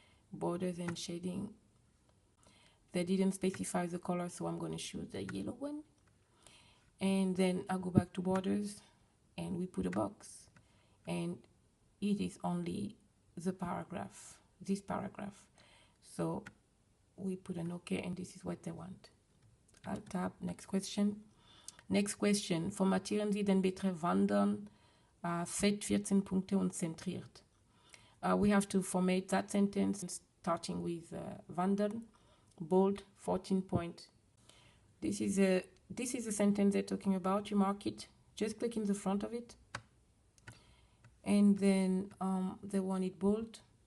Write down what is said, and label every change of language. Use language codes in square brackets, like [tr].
[en] Borders and shading. They didn't specify the color, so I'm going to choose the yellow one. And then I go back to borders and we put a box, and it is only the paragraph, this paragraph. So we put an OK, and this is what they want. I'll tab next question. Next question. [de] Formatieren Sie den Betreff Wandern, Fett 14 Punkte und zentriert. [en] We have to format that sentence starting with Wandern, bold, 14 point. This is a sentence they're talking about. You mark it. Just click in the front of it. And then they want it bold.